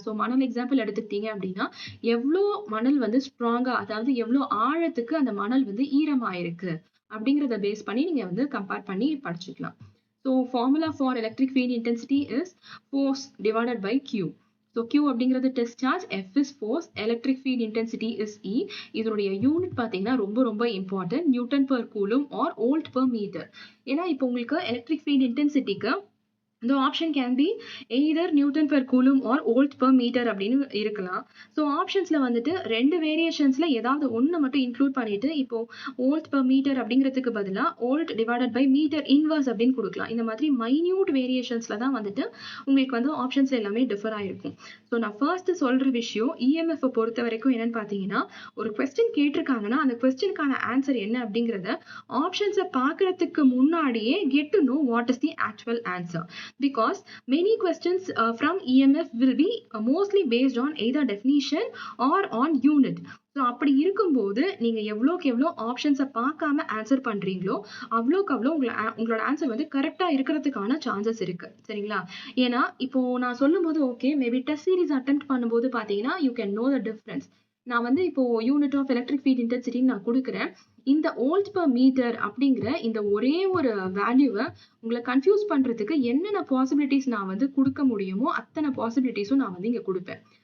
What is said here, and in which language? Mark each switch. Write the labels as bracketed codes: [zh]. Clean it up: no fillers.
[ta] So மணல் example எடுத்துக்கிட்டீங்க அப்படின்னா எவ்வளோ மணல் வந்து ஸ்ட்ராங்கா, அதாவது எவ்வளோ ஆழத்துக்கு அந்த மணல் வந்து ஈரமாயிருக்கு அப்படிங்கிறத பேஸ் பண்ணி நீங்க வந்து கம்பேர் பண்ணி படிச்சுக்கலாம். So formula for electric field intensity is force divided by Q. So Q அப்படிங்கிறது test charge, F is force, electric field intensity is E. இதனுடைய யூனிட் பார்த்தீங்கன்னா ரொம்ப ரொம்ப important, Newton per coulomb R volt per metre. ஏன்னா இப்போ உங்களுக்கு electric field இன்டென்சிட்டிக்கு [en] the option can be either Newton per coulomb or volt per meter [ta] அப்படின்னு இருக்கலாம். So ஆப்ஷன்ஸ்ல வந்துட்டு ரெண்டு வேரியேஷன்ஸ்ல ஏதாவது ஒன்று மட்டும் இன்க்ளூட் பண்ணிட்டு இப்போ வோல்ட் per meter அப்படிங்கிறதுக்கு பதிலாக volt divided by metre inverse அப்படின்னு கொடுக்கலாம். இந்த மாதிரி மைன்யூட் வேரியேஷன்ஸ்ல தான் வந்துட்டு உங்களுக்கு வந்து ஆப்ஷன்ஸ் எல்லாமே டிஃபர் ஆயிருக்கும். ஸோ நான் ஃபர்ஸ்ட் சொல்ற விஷயம் இஎம்எஃப் பொறுத்த வரைக்கும் என்னன்னு பார்த்தீங்கன்னா ஒரு கொஸ்டின் கேட்டிருக்காங்கன்னா அந்த கொஸ்டினுக்கான ஆன்சர் என்ன அப்படிங்கிறத ஆப்ஷன்ஸை பார்க்கறதுக்கு முன்னாடியே [en] Get to know what is the actual answer. Because many questions from EMF will be mostly based on either definition or on unit. [ta] So அப்படி இருக்கும்போது நீங்க எவ்வளோக்கு எவ்வளோ ஆப்ஷன்ஸை பார்க்காம ஆன்சர் பண்றீங்களோ அவ்வளோக்கு அவ்வளோ உங்களோட ஆன்சர் வந்து கரெக்டா இருக்கிறதுக்கான சான்சஸ் இருக்கு. சரிங்களா? ஏன்னா இப்போ நான் சொல்லும் போது okay maybe test series attempt பண்ணும்போது பாத்தீங்கன்னா [en] You can know the difference. [ta] நான் வந்து இப்போ யூனிட் ஆஃப் எலக்ட்ரிக் ஃபீல்ட் இன்டென்சிட்டின்னு நான் கொடுக்குறேன். இந்த வோல்ட் பெர் மீட்டர் அப்படிங்கிற இந்த ஒரே ஒரு வேல்யூவை உங்களை கன்ஃபியூஸ் பண்றதுக்கு என்னென்ன பாசிபிலிட்டிஸ் நான் வந்து கொடுக்க முடியுமோ அத்தனை பாசிபிலிட்டிஸும் நான் வந்து இங்க கொடுப்பேன்.